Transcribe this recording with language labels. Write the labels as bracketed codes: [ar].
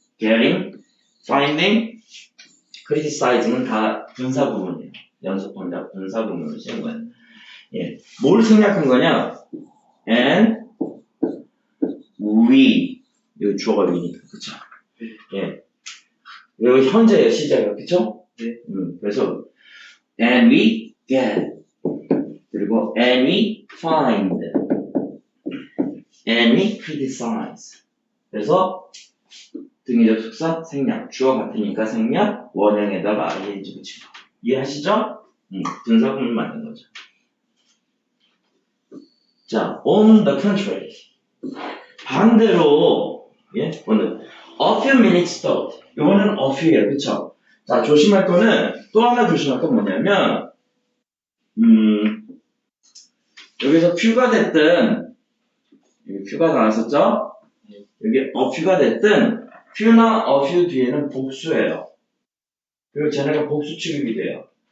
[ko] getting, finding, criticizing은 다 분사 구문이에요. 연속 동작 분사 구문으로 쓰는 거예요. 예. 뭘 생략한 거냐? and, we. 이거 주어가 위니까, 그쵸? 예. 그리고 현재예요, 시제가, 그쵸? 네. [en] 그래서, and we get. 그리고, and we find. and we criticize. [ko] 그래서, 등위적 숙사, 생략. 주어 같으니까 생략, 원형에다가 ing 붙이고. 이해하시죠? 분사 구문 만든 거죠. [en] 자, on the contrary. [ko] 반대로, 예, 오늘 [en] a few minutes thought. [ko] 이거는 a few예요, 그쵸? 자, 조심할 거는 또 하나 조심할 건 뭐냐면, 여기서 few가 됐든, 여기 few가 나왔었죠? 여기 a few가 됐든, few나 a few 뒤에는 복수예요. 그리고 쟤네가 복수 취급이 돼요.